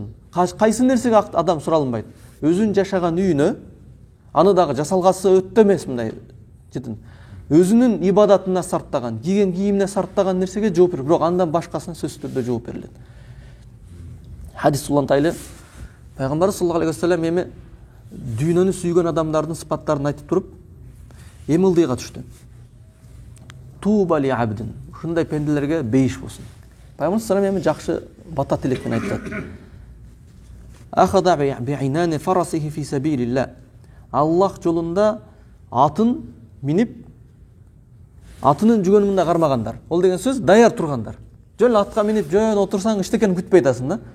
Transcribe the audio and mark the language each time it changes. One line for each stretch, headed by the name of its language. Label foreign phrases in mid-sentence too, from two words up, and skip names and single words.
Kyrgyz: Кайсы нерсеге адам суралынбайт? Өзүнүн жашаган үйүнө, аны дагы жасалгасы өттө эмес мындай жетин. Өзүнүн ибадатына сарптаган, кийген кийимине сарптаган нерсеге жооп берет, бирок андан башкасына сөзсүз түрдө жооп берилет. Хадис улантайлы. Пайгамбар
Arabic: صلى الله عليه وسلم
Kyrgyz: эми дүйнөнү сүйгөн адамдардын сыпаттарын айтып туруп, эми ылдыйга түштү.
Arabic: طوبى لعبد.
Kyrgyz: Ушундай пенделерге бейиш болсун. Пайгамбар
Arabic: صلى الله عليه وسلم
Kyrgyz: эми жакшы бата тилекпен айтат.
Arabic: آخذ بعنان فرسه في سبيل الله.
Kyrgyz: Аллах жолунда атын минип атынын жүгөнүндө кармагандар. Ол деген сөз даяр тургандар. Жөн атка минип жөн отурсаң эчтекен күтпөй атасың да.